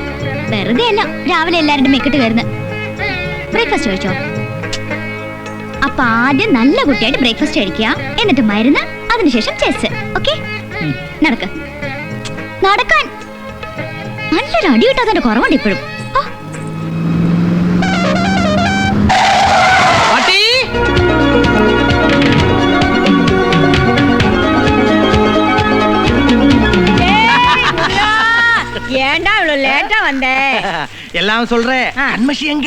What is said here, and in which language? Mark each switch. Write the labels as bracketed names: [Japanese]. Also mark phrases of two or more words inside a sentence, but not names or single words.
[Malayalam] വെറുതെ അല്ല രാവിലെ എല്ലാവരുടെ മെക്കിട്ട് കയറുന്നത്. ബ്രേക്ക്ഫാസ്റ്റ് കഴിച്ചോ? അപ്പൊ ആദ്യം നല്ല കുട്ടിയായിട്ട് ബ്രേക്ക്ഫാസ്റ്റ് കഴിക്കുക, എന്നിട്ട് മരുന്ന്, അതിനുശേഷം ചെസ്. ഓക്കെ? നടക്ക്. നടക്കാൻ. നല്ലൊരു അടി കിട്ടാതെ കുറവുണ്ട് ഇപ്പോഴും. [Tamil] ஏண்டா இவ்வளவு லேட்டா வந்த? எல்லாம் சொல்றேன். கண்மஷி எங்க?